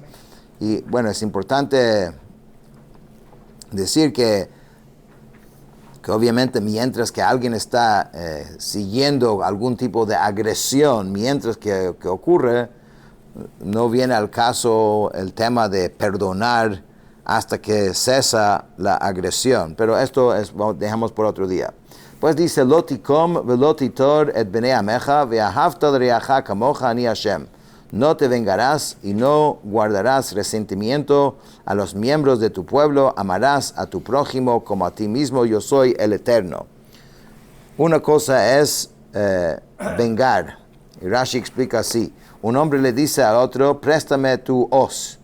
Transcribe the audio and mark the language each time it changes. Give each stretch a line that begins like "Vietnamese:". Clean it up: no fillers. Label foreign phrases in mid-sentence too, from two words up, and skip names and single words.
Spanish: Y bueno, es importante decir que obviamente mientras que alguien está siguiendo algún tipo de agresión, mientras que ocurre, no viene al caso el tema de perdonar hasta que cesa la agresión. Pero esto dejamos por otro día. Pues dice,
Hebrew: לא תקם ולא תטר את בני עמך ואהבת לרעך כמוך אני השם.
Spanish: No te vengarás y no guardarás resentimiento a los miembros de tu pueblo, amarás a tu prójimo como a ti mismo, yo soy el Eterno. Una cosa es vengar. Y Rashi explica así. Un hombre le dice al otro, préstame tu hoz.